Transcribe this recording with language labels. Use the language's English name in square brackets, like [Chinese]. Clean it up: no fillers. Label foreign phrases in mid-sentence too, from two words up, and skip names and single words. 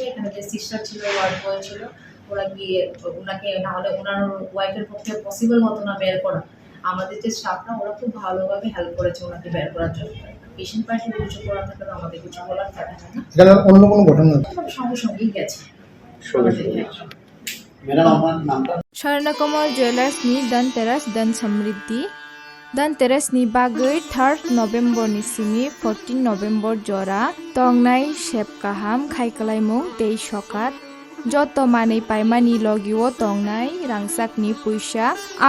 [Bangla] এখানে যে সিস্টার ছিল, [English] ward boy [Bangla] ছিল, ওরা গিয়ে ওনাকে না হলে ওনার ওয়াইফের পক্ষে পসিবল হতো না বের করা। আমাদের যে স্টাফরা ওরা খুব ভালোভাবে হেল্প করেছে ওনাকে বের করার জন্য। পেশেন্ট পার্টির কিছু করার থাকে তো আমাদের কিছু বলার থাকে না। এখানে অন্য কোনো ঘটনা সঙ্গে সঙ্গেই গেছে। [Kok Borok] Swarnakoma Jewelers ni Dhanteras dan Samriddhi Dhanteras ni bagai 3rd November ni simi 14 November jora tongnai shepkaham khaikalaimung tei sokat joto manei paimani logio tongnai rangsak ni puisa abono